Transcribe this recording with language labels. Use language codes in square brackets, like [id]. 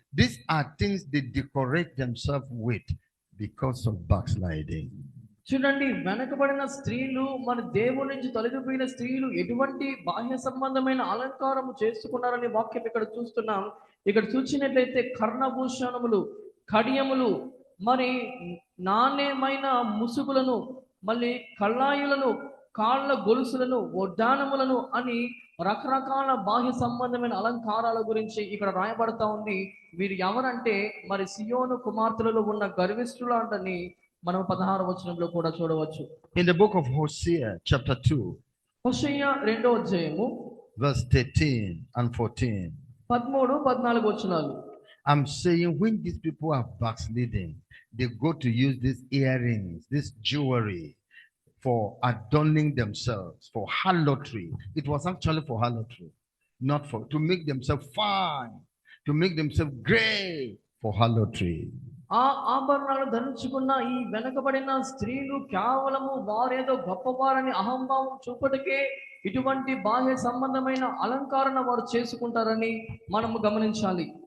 [en] These are things they decorate themselves with because of backsliding. [te] చూడండి, వెనకబడిన స్త్రీలు, మన దేవుడి నుంచి తొలగిపోయిన స్త్రీలు ఎటువంటి బాహ్య సంబంధమైన అలంకారము చేసుకున్నారని వాక్యం ఇక్కడ చూస్తున్నాం. ఇక్కడ చూసినట్లయితే కర్ణభూషణములు, కడియములు, మరి నాణ్యమైన ముసుగులను, మళ్ళీ కళ్ళాయులను, కాళ్ళ గొలుసులను, వడ్డానములను అని రకరకాల బాహ్య సంబంధమైన అలంకారాల గురించి ఇక్కడ రాయబడతా ఉంది. వీరు ఎవరంటే మరి సియోను కుమార్తెలలో ఉన్న గర్విష్ఠులంటని మనం 16వ వచనంలో కూడా చూడవచ్చు. [en] In the book of Hosea, chapter 2, [te] హోషేయ 2వ అధ్యాయము [en] verse 13 and 14. [te] 13, 14 వచనాలు. [en] I'm saying when these people are backsliding, they go to use these earrings, this jewelry for adorning themselves, for harlotry. It was actually for harlotry, not for to make themselves fine, to make themselves great, for harlotry. [te] ఆ ఆభరణాలు ధరించుకున్న ఈ వెనకబడిన స్త్రీలు కేవలము వారేదో గొప్పవారని అహంభావం చూపటికే ఇటువంటి బాహ్య సంబంధమైన అలంకరణ వారు చేసుకుంటారని మనము గమనించాలి.